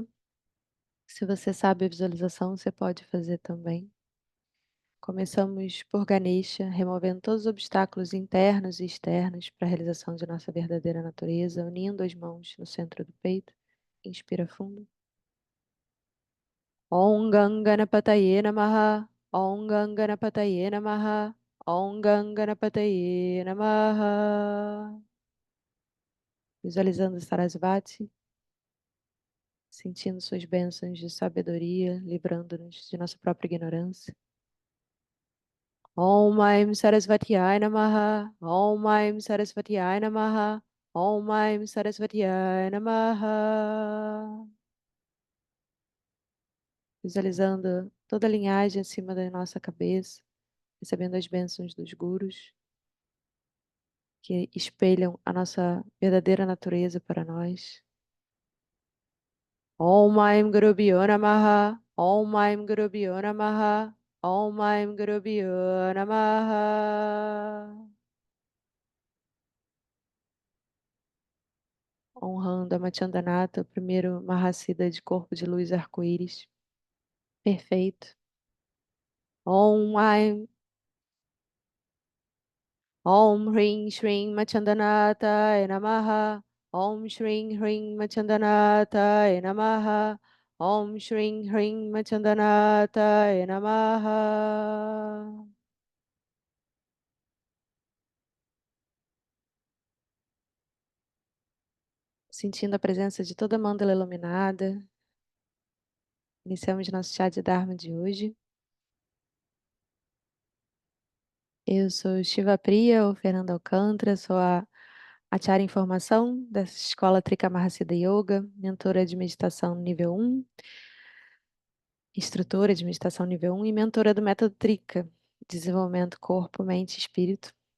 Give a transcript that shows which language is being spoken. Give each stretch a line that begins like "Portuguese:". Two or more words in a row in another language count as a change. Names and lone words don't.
Portuguese: Se você sabe a visualização, você pode fazer também. Começamos por Ganesha, removendo todos os obstáculos internos e externos para a realização de nossa verdadeira natureza, unindo as mãos no centro do peito. Inspira fundo.
Sanskrit: ॐ गणपतये नमः. ॐ गणपतये नमः। ॐ गणपतये नमः.
Portuguese: Visualizando Sarasvati, sentindo suas bênçãos de sabedoria, livrando-nos de nossa própria ignorância.
Sanskrit: ॐ ऐं सरस्वत्यै नमः. ॐ ऐं सरस्वत्यै नमः। ॐ ऐं सरस्वत्यै नमः.
Portuguese: Visualizando toda a linhagem acima da nossa cabeça, recebendo as bênçãos dos gurus, que espelham a nossa verdadeira natureza para nós.
Sanskrit: ॐ ऐं गुरु भ्यो नमः. ॐ ऐं गुरु भ्यो नमः। ॐ ऐं गुरु भ्यो नमः.
Portuguese: Honrando a Machandanata, o primeiro Mahasiddha de corpo de luz arco-íris. Perfeito.
Sanskrit: ॐ ऐं ॐ ह्रीं श्रीं मच्छन्दनाथ नमः. ॐ श्रीं ह्रीं मच्छन्दनाथ नमः. ॐ श्रीं ह्रीं मच्छन्दनाथ नमः.
Portuguese: Sentindo a presença de toda a mandala iluminada, iniciamos nosso chá de Dharma de hoje. Eu sou Shiva Priya, ou Fernanda Alcântara, sou a Acharya em Formação dessa escola Trika Mahasiddha Yoga, mentora de meditação nível 1, instrutora de meditação nível 1 e mentora do método Trika, desenvolvimento corpo, mente e espírito.